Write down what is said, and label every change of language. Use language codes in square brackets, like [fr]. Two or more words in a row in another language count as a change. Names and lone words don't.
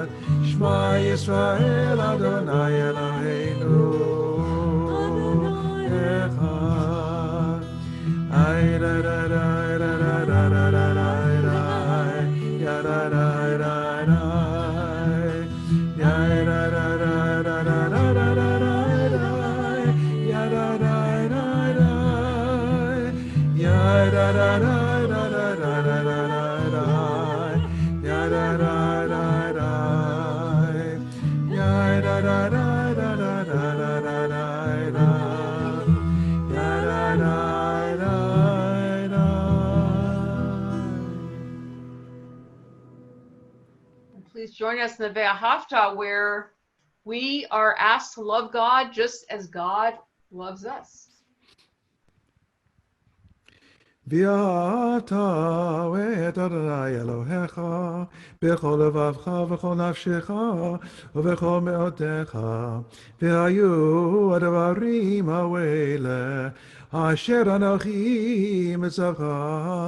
[he] שמע ישראל אדוני אלוהינו אחד. Ay da da da da da da da da da da, ya da da da da, ya da da da da da da da da, ya da da da da. Ya da da da da da da da da da, ya da da da da, ya da da da da da da da da, ya da da da da. [en] Please join us in the Ve'ahavta, where we are asked to love God just as God loves us. [he] ואהבת את אדוני אלוהיך בכל לבבך ובכל נפשך ובכל מאודך, והיו הדברים האלה אשר אנוכי מצווה